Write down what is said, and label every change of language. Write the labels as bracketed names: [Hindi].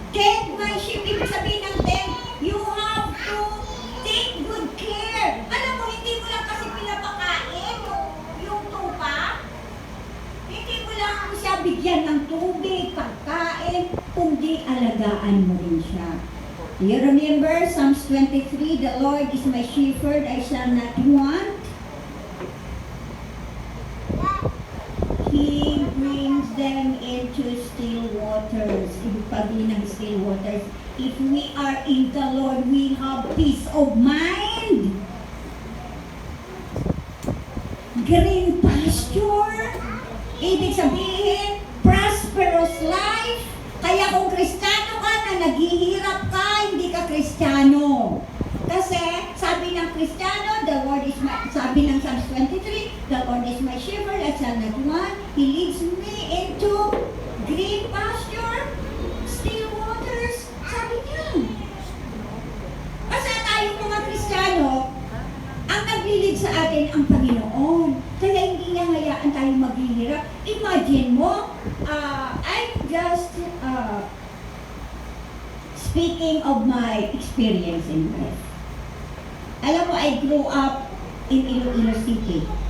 [English] Feed my sheep, [Filipino] ibig sabihin ng ten, [English] you have to take good care. [Filipino] Alam mo, hindi mo lang kasi pinapakain yung tupa. Hindi mo lang siya bigyan ng tubig, pagkain, kundi alagaan mo rin siya. [English] You remember Psalms 23, the Lord is my shepherd, I shall not want. He brings the them into still waters. [Filipino] Ibig sabihin ng [English] still waters, if we are in the Lord, we have peace of mind. Green pasture. [Filipino] Ibig sabihin, [English] prosperous life. [Filipino] Kaya kung Kristiyano ka na naghihirap ka, hindi ka Kristiyano. Kasi sabi ng Kristiyano, [English] the Lord is my, [Filipino] sabi ng Psalms 23, [English] the Lord is my shepherd, I shall not want. He leads me into green pasture, still waters. [Filipino] Sabi niya. Kasi tayong mga Kristiyano, ang naglilid sa atin ang Panginoon. Kaya hindi niya hayaan tayong maghihirap. [English] Imagine mo, I'm just speaking of my experience in life. [Filipino] Alam mo, [English] I grew up in Iloilo City.